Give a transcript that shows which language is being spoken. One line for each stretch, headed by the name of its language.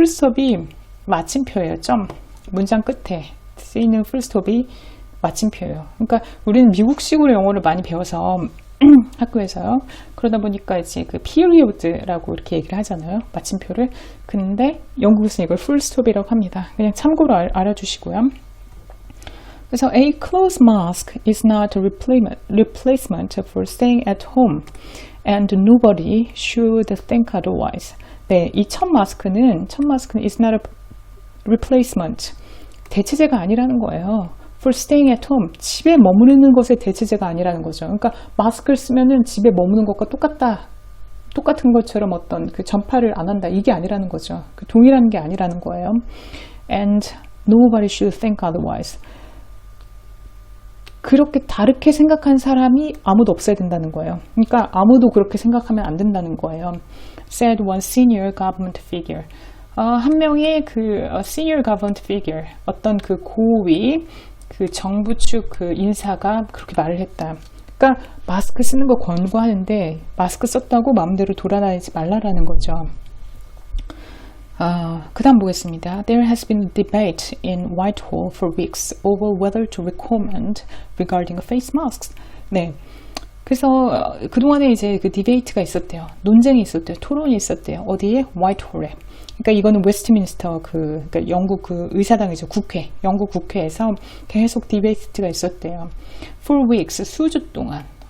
Korean: full stop이 마침표예요. 점. 문장 끝에 쓰이는 full stop이 마침표예요. 그러니까 우리는 미국식으로 영어를 많이 배워서 학교에서요. 그러다 보니까 이제 그 period라고 이렇게 얘기를 하잖아요. 마침표를. 근데 영국에서는 이걸 full stop이라고 합니다. 그냥 참고로 알아주시고요. 그래서
English: a closed mask is not a replacement for staying at home and nobody should think otherwise.
Korean: 네, 이 첫 마스크는
English: is not a replacement.
Korean: 대체제가 아니라는 거예요.
English: for staying at home.
Korean: 집에 머무르는 것의 대체제가 아니라는 거죠. 그러니까 마스크를 쓰면은 집에 머무는 것과 똑같은 것처럼 어떤 그 전파를 안 한다. 이게 아니라는 거죠. 그 동일한 게 아니라는 거예요.
English: And nobody should think otherwise.
Korean: 그렇게 다르게 생각한 사람이 아무도 없어야 된다는 거예요. 그러니까 아무도 그렇게 생각하면 안 된다는 거예요.
English: said one senior government figure.
Korean: 한 명의 그
English: senior government figure,
Korean: 어떤 그 고위 그 정부 측 그 인사가 그렇게 말을 했다. 그러니까 마스크 쓰는 거 권고하는데 마스크 썼다고 마음대로 돌아다니지 말라라는 거죠. 그 다음 보겠습니다.
English: There has been a debate in Whitehall for weeks over whether to recommend regarding face masks.
Korean: 네. 그래서 그동안에 이제 그 디베이트가 있었대요. 논쟁이 있었대요. 토론이 있었대요. 어디에? 화이트홀에. 그러니까 이거는 웨스트민스터 그러니까 영국 그 의사당이죠. 국회. 영국 국회에서 계속 디베이트가 있었대요.
English: For weeks,
Korean: 수주 동안.